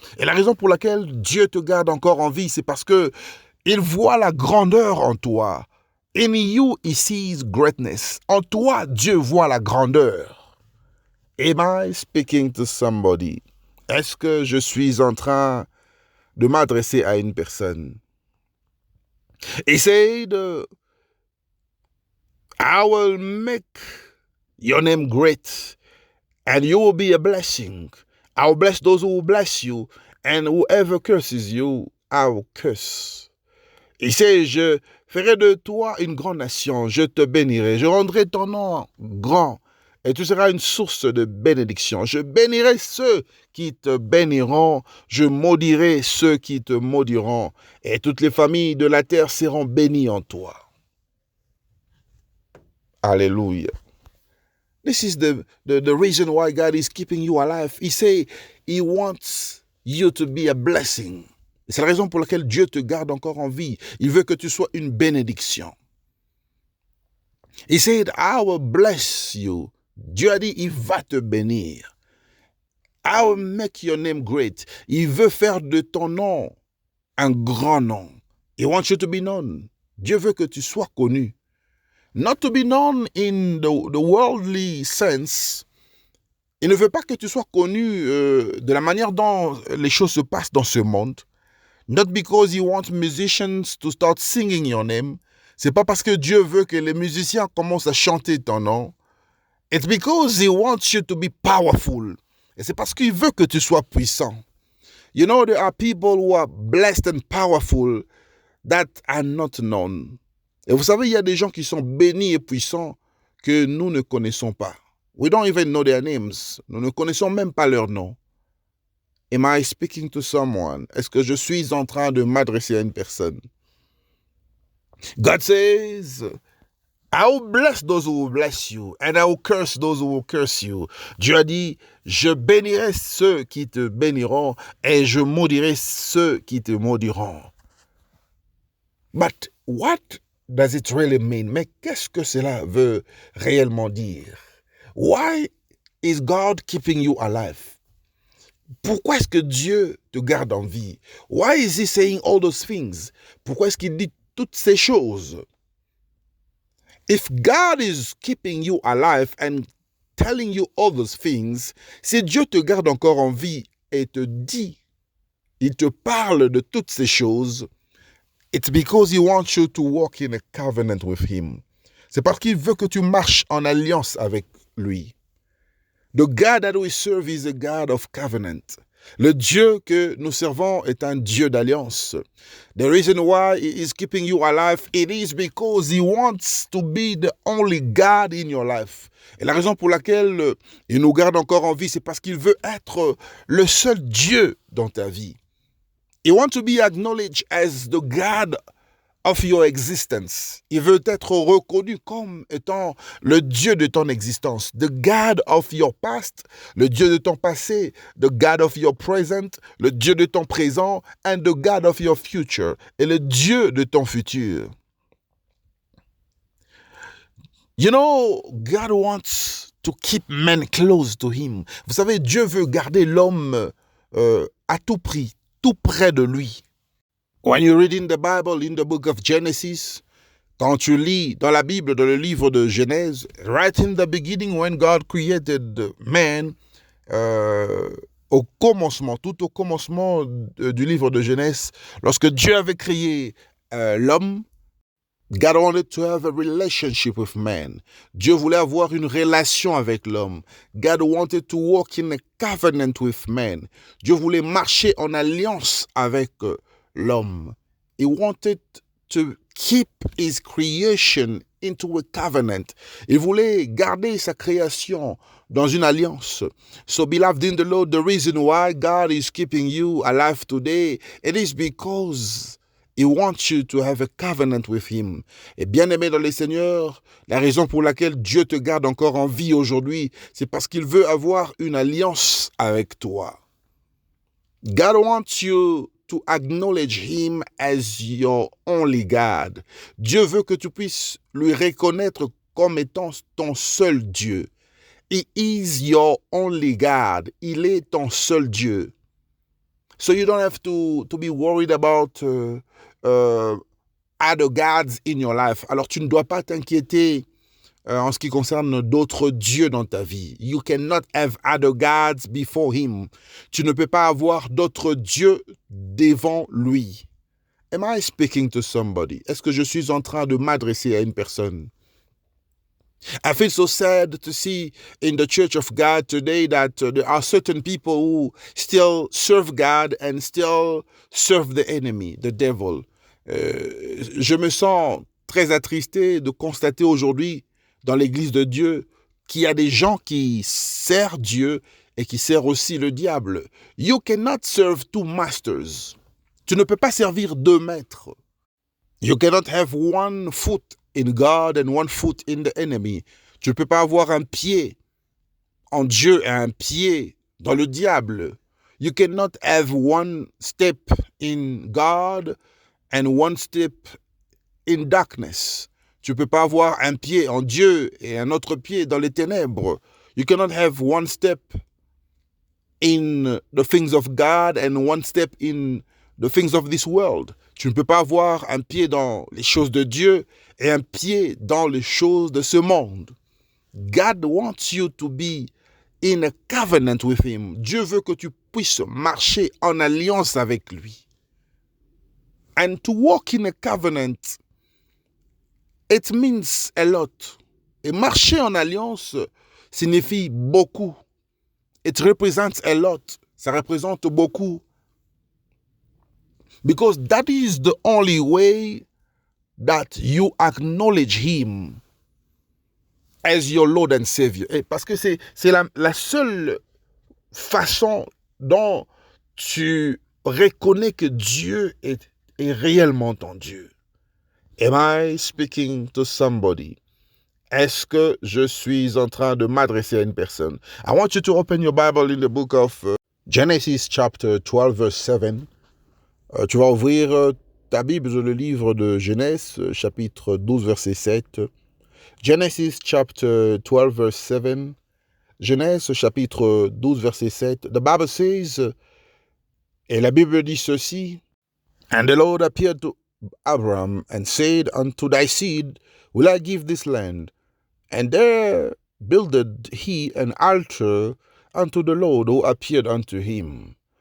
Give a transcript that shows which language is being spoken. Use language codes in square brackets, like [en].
[fr] Et la raison pour laquelle Dieu te garde encore en vie, c'est parce que il voit la grandeur en toi. [en] In you he sees greatness. [fr] En toi, Dieu voit la grandeur. [en] Am I speaking to somebody? [fr] Est-ce que je suis en train de m'adresser à une personne? [en] He said, I will make your name great, and you will be a blessing. I will bless those who will bless you, and whoever curses you, I will curse. [fr] Il sait, je ferai de toi une grande nation, je te bénirai, je rendrai ton nom grand, et tu seras une source de bénédiction. Je bénirai ceux qui te béniront, je maudirai ceux qui te maudiront, et toutes les familles de la terre seront bénies en toi. Alléluia. [en] This is the reason why God is keeping you alive. He say he wants you to be a blessing. [fr] C'est la raison pour laquelle Dieu te garde encore en vie. Il veut que tu sois une bénédiction. [en] He said, I will bless you. [fr] Dieu a dit, il va te bénir. [en] I will make your name great. [fr] Il veut faire de ton nom un grand nom. [en] He wants you to be known. [fr] Dieu veut que tu sois connu. [en] Not to be known in the worldly sense. [fr] Il ne veut pas que tu sois connu de la manière dont les choses se passent dans ce monde. [en] Not because he wants musicians to start singing your name. [fr] C'est pas parce que Dieu veut que les musiciens commencent à chanter ton nom. [en] It's because he wants you to be powerful. [fr] Et c'est parce qu'il veut que tu sois puissant. [en] You know, there are people who are blessed and powerful that are not known. [fr] Et vous savez, il y a des gens qui sont bénis et puissants que nous ne connaissons pas. [en] We don't even know their names. [fr] Nous ne connaissons même pas leur nom. [en] Am I speaking to someone? [fr] Est-ce que je suis en train de m'adresser à une personne? [en] God says, I will bless those who will bless you, and I will curse those who will curse you. [fr] Dieu a dit, je bénirai ceux qui te béniront, et je maudirai ceux qui te maudiront. [en] But what does it really mean? [fr] Mais qu'est-ce que cela veut réellement dire? [en] Why is God keeping you alive? [fr] Pourquoi est-ce que Dieu te garde en vie? [en] Why is he saying all those things? [fr] Pourquoi est-ce qu'il dit toutes ces choses? [en] If God is keeping you alive and telling you all those things, [fr] si Dieu te garde encore en vie et te dit, il te parle de toutes ces choses, [en] it's because he wants you to walk in a covenant with him. [fr] C'est parce qu'il veut que tu marches en alliance avec lui. [en] The God that we serve is a God of covenant. [fr] Le Dieu que nous servons est un Dieu d'alliance. [en] The reason why he is keeping you alive, it is because he wants to be the only God in your life. [fr] Et la raison pour laquelle il nous garde encore en vie, c'est parce qu'il veut être le seul Dieu dans ta vie. [en] He wants to be acknowledged as the God of your existence. [fr] Il veut être reconnu comme étant le Dieu de ton existence. [en] The God of your past, [fr] le Dieu de ton passé. [en] The God of your present, [fr] le Dieu de ton présent. [en] And the God of your future, [fr] et le Dieu de ton futur. [en] You know, God wants to keep men close to him. [fr] Vous savez, Dieu veut garder l'homme à tout prix, tout près de lui. [en] When you read in the Bible, in the book of Genesis, [fr] quand tu lis dans la Bible, dans le livre de Genèse, [en] right in the beginning when God created man, [fr] au commencement, tout au commencement du livre de Genèse, lorsque Dieu avait créé l'homme, [en] God wanted to have a relationship with man. [fr] Dieu voulait avoir une relation avec l'homme. [en] God wanted to walk in a covenant with man. [fr] Dieu voulait marcher en alliance avec l'homme. [en] He wanted to keep his creation into a covenant. [fr] Il voulait garder sa création dans une alliance. [en] So, beloved in the Lord, the reason why God is keeping you alive today, it is because he wants you to have a covenant with him. [fr] Et bien-aimé dans le Seigneur, la raison pour laquelle Dieu te garde encore en vie aujourd'hui, c'est parce qu'il veut avoir une alliance avec toi. [en] God wants you to acknowledge him as your only God. [fr] Dieu veut que tu puisses lui reconnaître comme étant ton seul Dieu. [en] He is your only God. [fr] Il est ton seul Dieu. [en] So you don't have to be worried about other gods in your life. [fr] Alors tu ne dois pas t'inquiéter en ce qui concerne d'autres dieux dans ta vie. [en] You cannot have other gods before him. [fr] Tu ne peux pas avoir d'autres dieux devant lui. [en] Am I speaking to somebody? [fr] Est-ce que je suis en train de m'adresser à une personne? [en] I feel so sad to see in the Church of God today that there are certain people who still serve God and still serve the enemy, the devil. [fr] Je me sens très attristé de constater aujourd'hui dans l'Église de Dieu qu'il y a des gens qui servent Dieu et qui servent aussi le diable. [en] You cannot serve two masters. [fr] Tu ne peux pas servir deux maîtres. [en] You cannot have one foot in God and one foot in the enemy. [fr] Tu ne peux pas avoir un pied en Dieu et un pied dans le diable. [en] You cannot have one step in God and one step in darkness. [fr] Tu ne peux pas avoir un pied en Dieu et un autre pied dans les ténèbres. [en] You cannot have one step in the things of God and one step in the things of this world. [fr] Tu ne peux pas avoir un pied dans les choses de Dieu et un pied dans les choses de ce monde. [en] God wants you to be in a covenant with him. [fr] Dieu veut que tu puisses marcher en alliance avec lui. [en] And to walk in a covenant, it means a lot. [fr] Et marcher en alliance signifie beaucoup. [en] It represents a lot. [fr] Ça représente beaucoup. [en] Because that is the only way that you acknowledge him as your Lord and Savior. [fr] Et parce que c'est la seule façon dont tu reconnais que Dieu est réellement ton Dieu. [en] Am I speaking to somebody? [fr] Est-ce que je suis en train de m'adresser à une personne? [en] I want you to open your Bible in the book of Genesis chapter 12 verse 7. [fr] Tu vas ouvrir ta Bible dans le livre de Genèse, chapitre 12, verset 7. [en] Genesis chapter 12, verse 7. [fr] Genèse, chapitre 12, verset 7. [en] The Bible says, [fr] et la Bible dit ceci, [en] And the Lord appeared to Abram and said, Unto thy seed will I give this land. And there builded he an altar unto the Lord who appeared unto him.